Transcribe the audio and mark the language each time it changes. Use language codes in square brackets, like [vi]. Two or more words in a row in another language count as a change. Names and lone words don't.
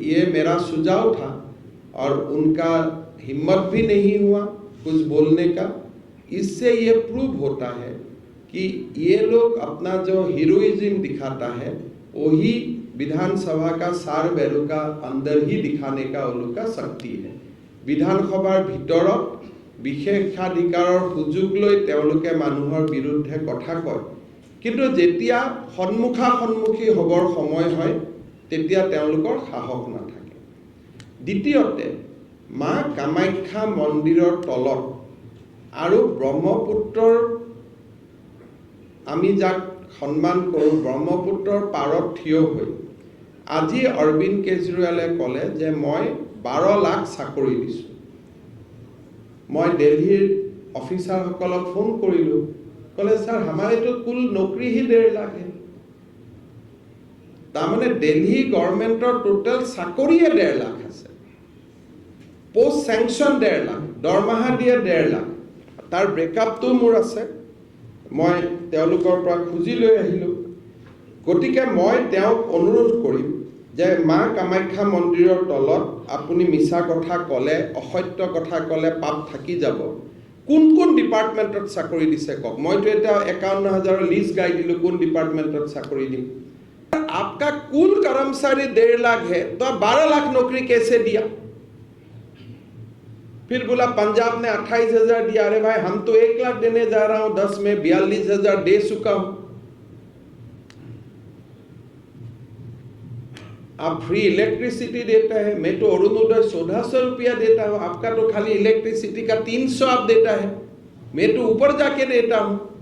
[hi] ये मेरा सुझाव था और उनका हिम्मत भी नहीं हुआ कुछ बोलने का। इससे ये प्रूव होता है कि ये लोग अपना जो हीरोइज्म दिखाता है वही विधानसभा का सार बैरू का अंदर ही दिखाने का वो लोग का शक्ति है। [as] বিধানসভাৰ ভিতৰত বিশেষাধিকাৰৰ সুযোগ লৈ তেওঁলোকে মানুহৰ বিৰুদ্ধে কথা কয়, কিন্তু যেতিয়া সন্মুখী হবৰ সময় হয় তেতিয়া তেওঁলোকৰ সাহস নাথাকে। দ্বিতীয়তে মা কামাখ্যা মন্দিৰৰ তলত আৰু ব্ৰহ্মপুত্ৰৰ আমি যাক সন্মান কৰোঁ ব্ৰহ্মপুত্ৰৰ পাৰত থিয় হৈ আজি অৰবিন্দ কেজৰিৱালে ক'লে যে মই 12 লাখ চাকৰি দিছোঁ। মই দিল্লী অফিচাৰ সকলক ফোন কৰিলো, ক'লে [hi] सर हमारे तो कुल नौकरी ही 1.5 लाख है। [as] তাৰমানে দিল্লী গৱৰ্ণমেণ্টৰ টোটল চাকৰিয়ে 1.5 লাখ আছে, পোষ্ট চেংচন 1.5 লাখ, দৰমহা দিয়ে 1.5 লাখ। তাৰ ব্ৰেকআপ তো মোৰ আছে, मैं তেওঁলোকৰ পৰা খুজি লৈ আহিলো। গতিকে মই তেওঁক অনুৰোধ কৰিম যে মা কামাখ্যা মন্দিৰৰ তলত আপুনি মিছা কথা ক'লে, অসত্য কথা ক'লে পাপ থাকি যাব। কোন কোন ডিপাৰ্টমেণ্টত চাকৰি দিছে কওক। মইতো এটা 51,000 লিষ্ট গাই দিলোঁ কোন ডিপাৰ্টমেণ্টত চাকৰি দিম। [hi] आपका कुल कर्मचारी 1.5 लाख है तो आप 12 लाख नौकरी कैसे दिया? फिर बोला पंजाब ने 28,000 दिया। अरे भाई हम तो 1 लाख देने जा रहा हूं, 10 में 42,000 दे चुका हूं। आप फ्री इलेक्ट्रिसिटी देता है, मैं तो अरुणोदय 1400 रुपया देता हूं, आपका तो खाली इलेक्ट्रिसिटी का 300 आप देता है, मैं तो ऊपर जाके देता हूं।